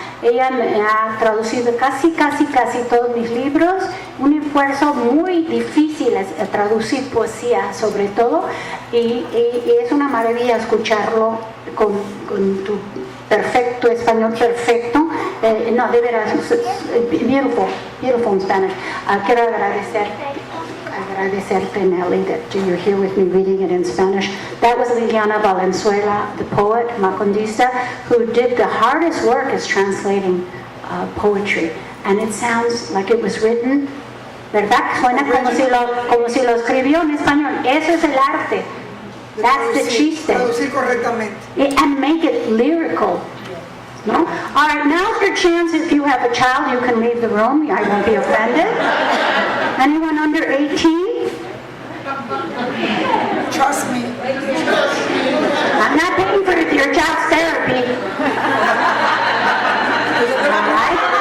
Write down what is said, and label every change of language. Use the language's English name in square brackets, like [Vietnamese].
[Spanish] Ella me ha traducido casi todos mis libros. Un esfuerzo muy difícil es traducir poesía, sobre todo, y es una maravilla escucharlo con tu perfecto español, perfecto. No, de veras, [English] beautiful in Spanish. [Spanish] Quiero agradecerte, [English] Nely, that you're here with me reading it in Spanish. That was Liliana Valenzuela, the poet, macondista, who did the hardest work is translating poetry. And it sounds like it was written, [Spanish] ¿verdad? Suena como si lo escribió en español. Eso es el arte. [English] That's the [Spanish] chiste. Traducir correctamente. [English] And make it lyrical. No? All right, now's your chance. If you have a child, you can leave the room. I won't be offended. Anyone under 18? Trust me. I'm not paying for your child's therapy. All right?